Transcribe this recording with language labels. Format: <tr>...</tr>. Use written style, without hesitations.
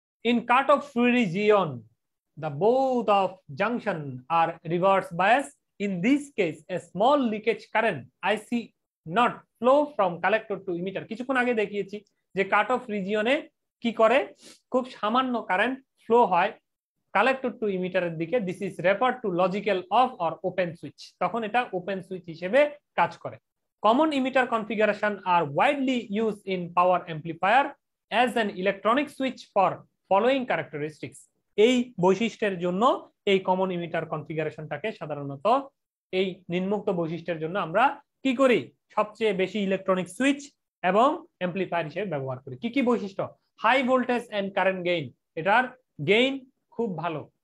<en>In cut-off region, the both of junction are reverse bias. In this case, a small leakage current IC not flow from collector to emitter।</en> <bn>কিছুক্ষণ আগে দেখিয়েছি যে cut off রিজিয়নে কি করে, খুব সামান্য current flow হয় collector two ইমিটারের দিকে।</bn> <en>This is refer to logical of or open switch.</en> <bn>তখন এটা ওপেন সুইচ হিসেবে কাজ করে।</bn> <en>common emitter configuration are widely used in power amplifier as an electronic switch for following characteristics.</en> <bn>এই বৈশিষ্ট্যের জন্য এই কমন ইমিটার কনফিগারেশনটাকে সাধারণত এই নিম্নোক্ত বৈশিষ্ট্যের জন্য আমরা কি করি, সবচেয়ে বেশি ইলেকট্রনিক সুইচ এবং অ্যাম্পলিফায়ার হিসেবে ব্যবহার করি। কি কি বৈশিষ্ট্য?</bn> <en>high voltage and current gain,</en> <bn>এটার গেইন খুব ভালো।</bn>